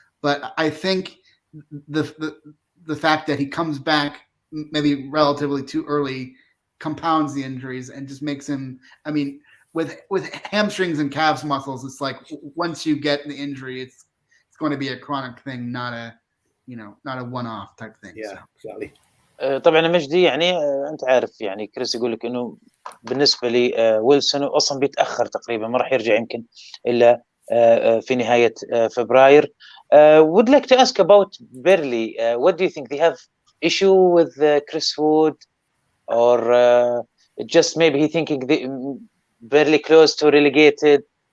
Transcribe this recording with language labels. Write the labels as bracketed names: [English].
[English] But I think the fact that he comes back maybe relatively too early compounds the injuries and just makes him. I mean, with hamstrings and calves muscles, it's like once you get the injury, it's going to be a chronic thing, not a one-off type thing. Yeah, exactly. [Arabic] طبعا مجدي، يعني انت عارف، يعني كريس يقول لك انه بالنسبه لي ويلسون اصلا بيتاخر تقريبا، ما راح يرجع يمكن الا في نهايه فبراير. [English] would like to ask about Burnley. What do you think? They have issue with Chris Wood, or just maybe he thinking Burnley close to relegated?